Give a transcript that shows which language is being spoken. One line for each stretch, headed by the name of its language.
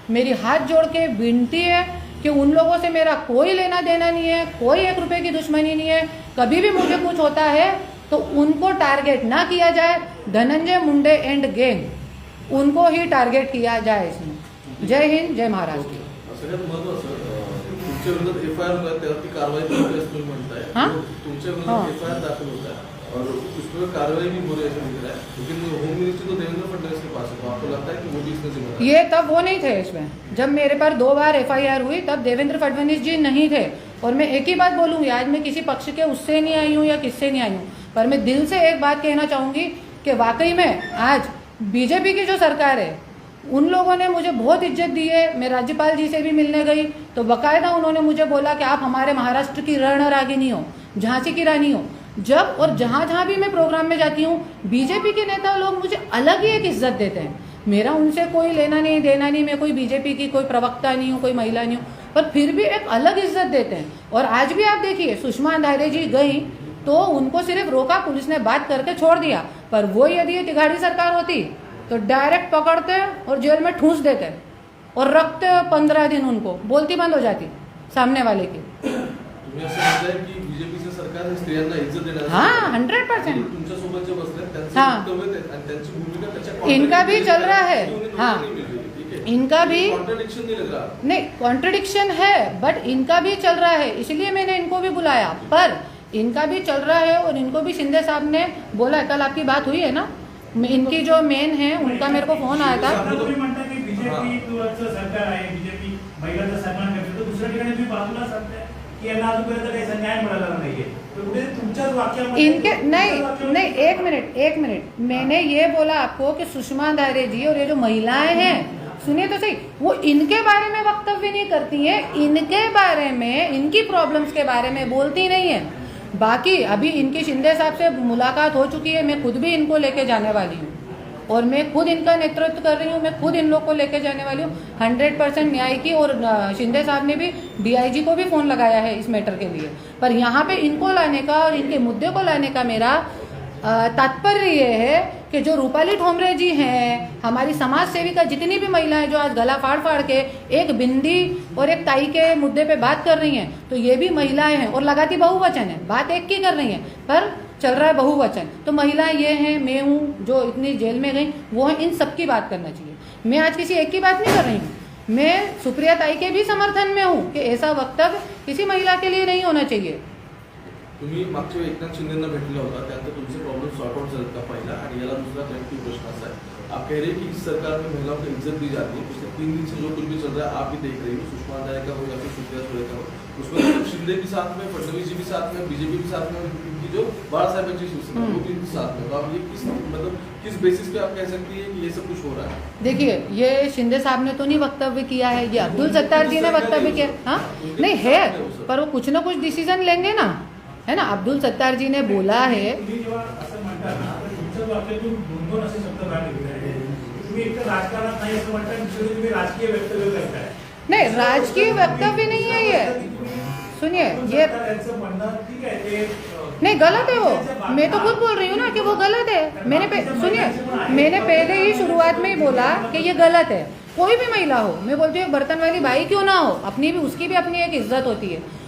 Hindi: मेरी हाथ जोड़ के विनती है कि उन लोगों से मेरा कोई लेना देना नहीं है, कोई 1 रुपये की दुश्मनी नहीं है. कभी भी मुझे कुछ होता है तो उनको टारगेट ना किया जाए, धनंजय मुंडे एंड गैंग उनको ही टारगेट किया जाए इसमें. जय हिंद, जय महाराष्ट्र.
Marathi: सगळ्यात महत्त्वाचं, तुमच्या विरोधात एफआयआर होता है, त्यावरती कारवाई होती है तुम्ही म्हणताय.
Hindi: हाँ?
Marathi: तुमच्या विरोधात एफआईआर दाखल
Hindi: होता है और उस पर कार्रवाई भी हो रही है ऐसा दिख रहा है, लेकिन होम मिनिस्ट्री तो देवेंद्र फडणवीस के पास है, तो आपको लगता है कि वो भी इसमें जिम्मेदार है? ये तब वो नहीं थे इसमें, जब मेरे पर 2 बार एफआईआर हुई तब देवेंद्र फडणवीस जी नहीं थे. और मैं एक ही बात बोलूँगी, आज मैं किसी पक्ष के उससे नहीं आई हूँ या किससे नहीं आई हूँ, पर मैं दिल से एक बात कहना चाहूँगी कि वाकई में आज बीजेपी की जो सरकार है उन लोगों ने मुझे बहुत इज्जत दी है. मैं राज्यपाल जी से भी मिलने गई तो बाकायदा उन्होंने मुझे बोला कि आप हमारे महाराष्ट्र की रणरागिनी हो, झांसी की रानी हो. जब और जहाँ जहाँ भी मैं प्रोग्राम में जाती हूँ, बीजेपी के नेता लोग मुझे अलग ही एक इज्जत देते हैं. मेरा उनसे कोई लेना नहीं देना नहीं, मैं कोई बीजेपी की कोई प्रवक्ता नहीं हूँ, कोई महिला नहीं हूँ, पर फिर भी एक अलग इज्जत देते हैं. और आज भी आप देखिए, सुषमा अंधारे जी गई तो उनको सिर्फ रोका, पुलिस ने बात करके छोड़ दिया. पर वो यदि ये तिघाड़ी सरकार होती तो डायरेक्ट पकड़ते और जेल में ठूंस देते और रखते 15 दिन, उनको बोलती बंद हो जाती सामने वाले की.
Marathi: तुम्ही असं म्हणताय की बीजेपीचं सरकार स्त्रियांना इज्जत देणार.
Hindi: हाँ, 100%.
Marathi: तुमच्यासोबत जे बसले त्यांचं
Hindi: हाँ.
Marathi: वक्तव्य आणि त्यांची भूमिका त्याच्या
Hindi: इनका भी चल रहा है. हाँ, ठीक है, इनका भी कॉन्ट्रडिक्शन नहीं लग रहा. नहीं, कॉन्ट्रडिक्शन है, बट इनका भी चल रहा है, इसलिए मैंने इनको भी बुलाया. पर इनका भी चल रहा है और इनको भी शिंदे साहब ने बोला है. कल आपकी बात हुई है ना, इनकी जो मेन है उनका मेरे को फोन आया था.
Marathi: तुम्ही म्हणता की बीजेपी सरकार आहे, बीजेपी महिलांचा सन्मान करते, तर दुसऱ्या ठिकाणी तुम्ही बाजूला सांगताय की यांना अजूनपर्यंत काही न्याय मिळाला नाहीये. तर कुठे तुमच्याच वाक्यामध्ये
Hindi: इनके नहीं, एक मिनट, मैंने ये बोला आपको कि सुषमा अंधारे जी और ये जो महिलाएं हैं, सुनिए तो सही, वो इनके बारे में वक्तव्य नहीं करती हैं, इनके बारे में, इनकी प्रॉब्लम्स के बारे में बोलती नहीं है. बाकी अभी इनकी शिंदे साहब से मुलाकात हो चुकी है, मैं खुद भी इनको लेके जाने वाली हूँ और मैं खुद इनका नेतृत्व कर रही हूँ, मैं खुद इन लोग को लेके जाने वाली हूँ 100% न्याय की। और शिंदे साहब ने भी डीआईजी को भी फ़ोन लगाया है इस मैटर के लिए। पर यहाँ पे इनको लाने का और इनके मुद्दे को लाने का मेरा तात्पर्य ये है कि जो रूपाली ठोमरे जी हैं, हमारी समाज सेविका जितनी भी महिलाएं जो आज गला फाड़ फाड़ के एक बिंदी और एक ताई के मुद्दे पे बात कर रही हैं, तो ये भी महिलाएं हैं और लगाती बहुवचन है, बात एक की कर रही हैं पर चल रहा है बहुवचन। तो महिलाएं ये हैं, मैं हूँ जो इतनी जेल में गई, वो है, इन सब की बात करना चाहिए। मैं आज किसी एक की बात नहीं कर रही हूँ, मैं सुप्रिया ताई के भी समर्थन में हूँ कि ऐसा वक्तव्य किसी महिला के लिए नहीं होना चाहिए।
Marathi: तुम्ही मागच्या वेळी एकनाथ शिंदेना भेटला होता, त्यानंतर तुमचे प्रॉब्लेम सॉर्ट आउट झाले का पहिला? आणि याला दूसरा कनेक्टिव प्रश्न असा
Hindi: है, आप कह रहे हैं कि इस सरकार में महिलाओं को इज्जत दी जाती है। पिछले 3 दिन से जो कुछ भी चल रहा है आप भी देख रही हो, सुषमा अंधारे का हो या फिर सुप्रिया सुळे का हो, उसमें तो शिंदे भी साथ में, फडणवीस जी भी साथ में, बीजेपी भी साथ में, उनकी जो बाळासाहेबांची शिवसेना वो भी साथ में। तो आप ये किस बेसिस पे आप कह सकती है कि ये सब कुछ हो रहा है? देखिए, ये शिंदे साहब ने तो नहीं वक्तव्य किया है, ये अब्दुल सत्तार जी ने वक्तव्य किया। हाँ नहीं है, पर वो कुछ ना कुछ डिसीजन लेंगे ना, है ना। अब्दुल सत्तार जी ने बोला है,
Marathi: तुम्ही जेव्हा असं म्हणता ना, तर तुमच्या वाक्यातून 2 असे शब्द बाहेर निघले आहेत. तुम्ही एक तर राजकारणात नाही असं म्हणता, दुसरे तुम्ही राजकीय वक्तव्य करताय.
Hindi: नहीं राजकीय वक्तव्य नहीं है ये, सुनिए ये
Marathi: यांचं म्हणणं ठीक आहे ते
Hindi: नहीं गलत है वो, मैं तो खुद बोल रही हूँ ना कि वो गलत है। सुनिए, मैंने पहले ही शुरुआत में ही बोला कि ये गलत है। कोई भी महिला हो, मैं बोलती हूँ बर्तन वाली बाई क्यों ना हो, अपनी भी उसकी भी अपनी एक इज्जत होती है।